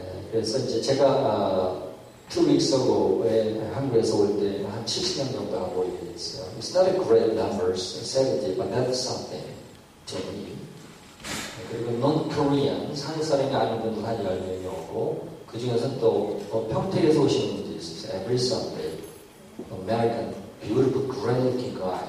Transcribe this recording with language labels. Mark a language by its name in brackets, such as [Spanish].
[Korean] 그래서 이제 제가 [English] 2 weeks ago [Korean] 에 한국에서 올 때 한 70명 정도 하고 있어요. [English] It's not a great number, 70, but that's something to me. [Korean] 그리고 non-Korean, 한국 사람이 아닌 분들 한 10명이 오고 그 중에서는 또 평택에서 오시는 분도 있어요. [English] Every Sunday, American, beautiful, great-looking guy.